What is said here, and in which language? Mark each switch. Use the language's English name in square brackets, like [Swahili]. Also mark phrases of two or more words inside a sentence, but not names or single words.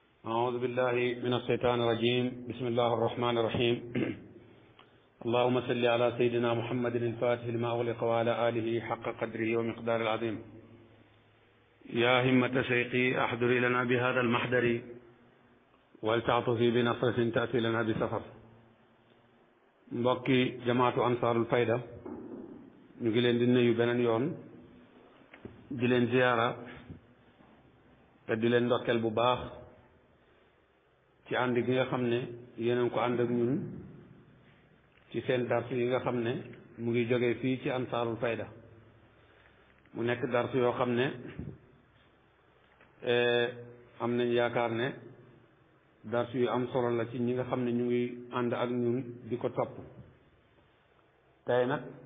[Arabic] أعوذ بالله من الشيطان الرجيم بسم الله الرحمن الرحيم اللهم صل على سيدنا محمد الفاتح لما أغلق وعلى آله حق قدره ومقدار العظيم يا همة شيقي أحضر لنا بهذا المحضر ولتعطفي بنصرة تأتي لنا بسفر [Wolof] mbokki jamaatu ansaarul fayda ñu ngi leen di nuyu beneen yoon di leen ziyaara te di leen ndokkeel bu baax ci ànd gi nga xam ne yéen ko ànd ak ñun ci seen dars yi nga xam ne mu ngi jógee fii ci ansaarul fayda mu nekk dars yoo xam ne am nañ yaakaar ne dars yu am solo la ci ñi nga xam ne ñu ngi ànd ak ñun di ko topp tey nag